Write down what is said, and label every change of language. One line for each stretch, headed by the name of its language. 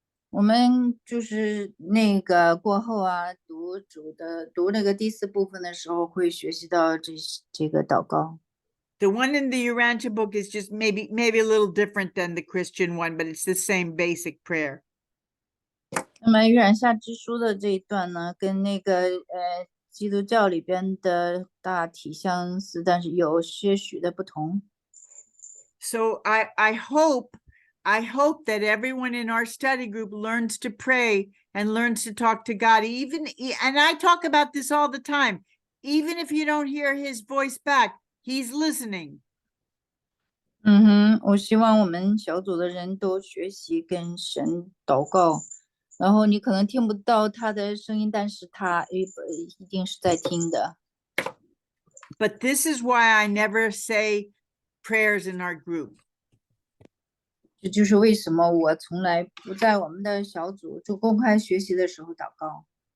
Chinese: 我们就是那个过后啊，读那个第4部分的时候，会学习到这个祷告。
English: The one in the Urantia book is just maybe a little different than the Christian one, but it's the same basic prayer.
Chinese: 那么玉兰下之书的这一段呢，跟那个基督教里边的大体相似，但是有些许的不同。
English: So I hope that everyone in our study group learns to pray and learns to talk to God. And I talk about this all the time. Even if you don't hear his voice back, he's listening.
Chinese: 我希望我们小组的人都学习跟神祷告，然后你可能听不到他的声音，但是他一定是在听的。
English: But this is why I never say prayers in our group.
Chinese: 这就是为什么我从来不在我们的小组就公开学习的时候祷告。